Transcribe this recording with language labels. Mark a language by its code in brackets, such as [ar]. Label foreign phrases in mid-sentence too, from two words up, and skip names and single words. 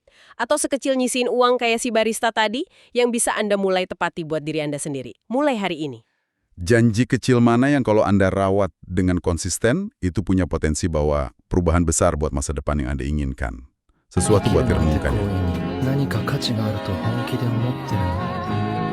[id] Atau sekecil nyisiin uang kayak si barista tadi yang bisa Anda mulai tepati buat diri Anda sendiri. Mulai hari ini. Janji kecil mana yang kalau Anda rawat dengan konsisten, itu punya potensi bawa perubahan besar buat masa depan yang Anda inginkan. Sesuatu buat direnungkan ya. [ja] 何か価値があると本気で思ってるの